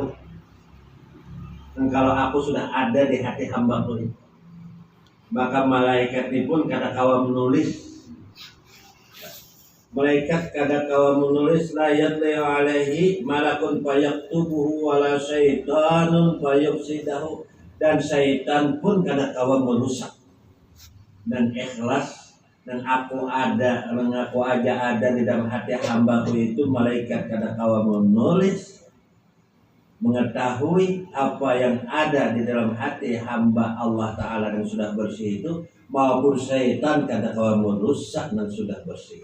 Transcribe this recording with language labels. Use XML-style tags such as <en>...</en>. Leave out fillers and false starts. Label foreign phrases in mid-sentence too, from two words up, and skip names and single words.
<id>Dan kalau aku sudah ada di hati hambaku itu,</id> <bjn>maka malaikat ini pun kada kawa menulis. Malaikat kada kawa menulis,</bjn> <ar>لا يطلع عليه ملك فيكتبه ولا شيطان فيفسده,</ar> <bjn>dan syaitan pun kada kawa merusak.</bjn> <id>Dan ikhlas dan aku ada, mengaku aja ada di dalam hati hambaku itu, malaikat kada kawa menulis, mengetahui apa yang ada di dalam hati hamba Allah Ta'ala yang sudah bersih itu, maupun syaitan kada kawa merusak dan sudah bersih.</id>